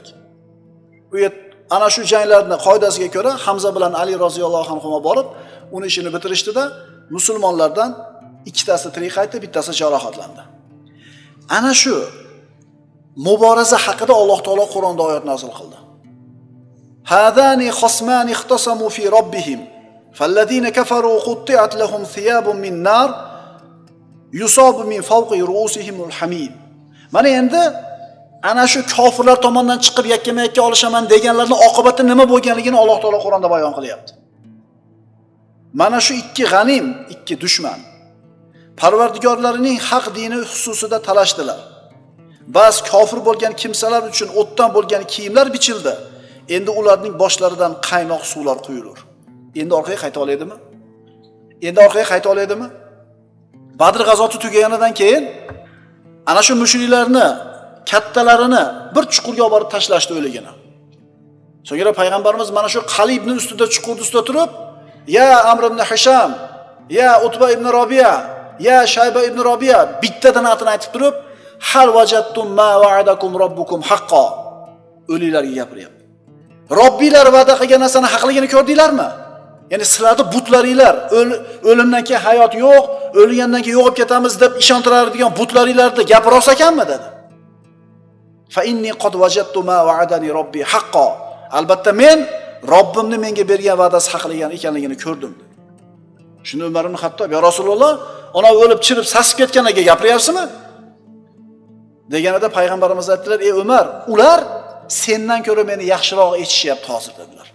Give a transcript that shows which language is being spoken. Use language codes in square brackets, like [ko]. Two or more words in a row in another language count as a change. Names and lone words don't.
[uz] Bu ana shu janglarning qoidasiga ko'ra Hamza bilan Ali [ar] رضي الله عنهما [uz] borib, uni ishini bitirishdi-da, musulmonlardan ikkitasi tirik qaytdi, bittasi jarohatlandi. Ana shu muboraza haqida Alloh taolo Qur'onda oyat nozil qildi. [ar] هذان خصمان اختصموا في ربهم فالذين كفروا قطعت لهم ثياب من نار يصب من فوق رءوسهم الحميم. [uz] Mana endi ana shu kofirlar tomonidan chiqib yakkama-yakka olishaman deganlarning oqibati nima bo'lganligini Alloh taolo Qur'onda bayon qilyapti. Mana shu ikki g'anim, ikki dushman Parvardigorlarining haq dini xususida talashdilar. Ba'z kofir bo'lgan kimsalar uchun o'tdan bo'lgan kiyimlar bichildi. Endi ularning boshlaridan qaynoq suvlar quyulur. Endi orqaga qayta oladimi? Endi orqaga qayta oladimi? Badr g'azoti tugaganidan keyin ana shu mushriklarni kattalarini bir chuqurga olib borib tashlashdi o'ligini. So'ngra payg'ambarimiz mana shu qalibning ustida, chuqurning ustida turib, [ar] "يا عمرو بن هشام يا عتبة بن ربيعة يا شيبة بن ربيعة, ya Shayba ibn Robiya" [uz] bittadan atini aytib turib, [ar] "هل وجدتم ما وعد ربكم حقا." [uz] O'liklarga gapiryapti. Robbilar va'da qilgan narsani haqligini ko'rdinglarmi? Ya'ni sizlarning butlaringlar, o'limdan keyin hayot yo'q, o'lgandan keyin yo'qib ketamiz deb ishontiradigan butlaringlarni gapira olsa ekanmi dedi. [ar] فإني قد وجدت ما وعدني ربي حقا. [uz] Albatta men Robbimni menga bergan va'dasi haqligan ekanligini ko'rdim. Shunda Umar ibn Xattob, [ar] "يا رسول الله, [uz] ona o'lib chirib sasib ketganiga gapiryapsizmi?" deganida payg'ambarimiz aytdilar, "Ey Umar, ular sendan ko'ra meni yaxshiroq eshitishyapti hozir" dedilar.